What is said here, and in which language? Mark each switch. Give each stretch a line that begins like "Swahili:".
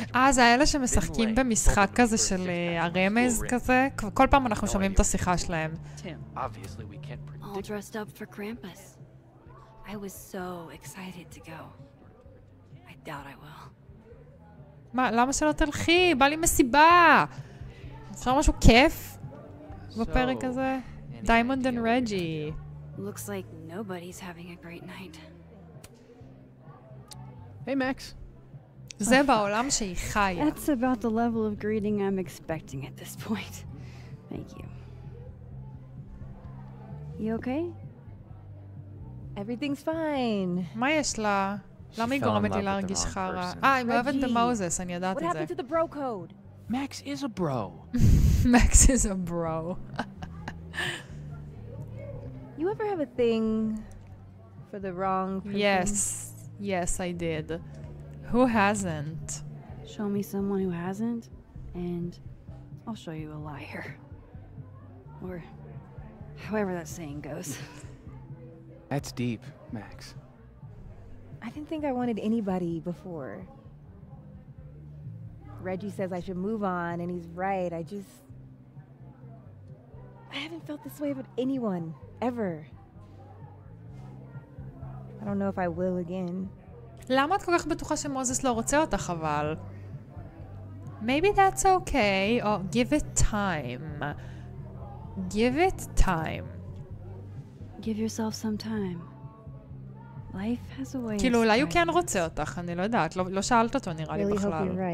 Hebrew: זה האלה שמשחקים במשחק כזה של הרמז כזה. כל פעם אנחנו שומעים את השיחה שלהם.
English: All dressed up for Krampus. I was so excited to go. I doubt I will.
Hebrew: מה, למה שלא תלכי? בא לי מסיבה. אפשר משהו כיף בפרק הזה?
English: Diamond and Reggie. Looks like nobody's having a great night. Hey, Max.
Hebrew: זה בעולם שהיא חיה.
English: That's about the level of greeting I'm expecting at this point. Thank you. You okay? Everything's fine.
Hebrew: מה יש לה? למה היא גורמת לי להרגיש חרא? היא מאוהבת במוזס, אני יודעת את זה.
English: What happened to the bro code? Max is a bro. Max is a bro. You ever have a thing for the wrong person? Yes, I did. Who hasn't? Show me someone who hasn't, and I'll show you a liar. Or however that saying goes. That's deep, Max. I didn't think I wanted anybody before. Reggie says I should move on, and he's right. I haven't felt this way about anyone ever. I don't know if I will again.
Hebrew: למה את כל כך בטוחה שמוזס לא רוצה אותך אבל?
English: Maybe that's okay, or give it time. Give it time. Give yourself some time. Life has a way.
Hebrew: כאילו אולי הוא כן רוצה אותך, אני לא יודעת, לא שאלת אותו נראה לי בכלל.